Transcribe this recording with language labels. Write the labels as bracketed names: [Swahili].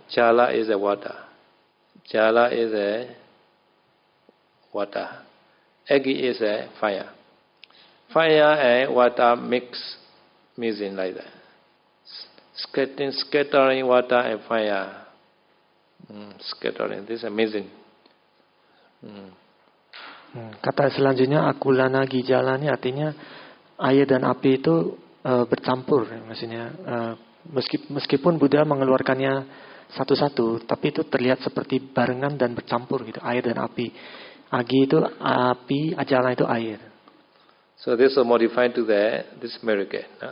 [English] Jala is a water. Jala is a water. Egi is a fire. Fire and water mixing like that. Scattering water and fire. Scattering. This is amazing. [Indonesian] Kata selanjutnya akulana gijala ini artinya air dan api itu bercampur, maksudnya meskipun Buddha mengeluarkannya satu-satu, tapi itu terlihat seperti barengan dan bercampur gitu, air dan api. Agi itu api, ajala itu air. [English] So this is modified to this miracle.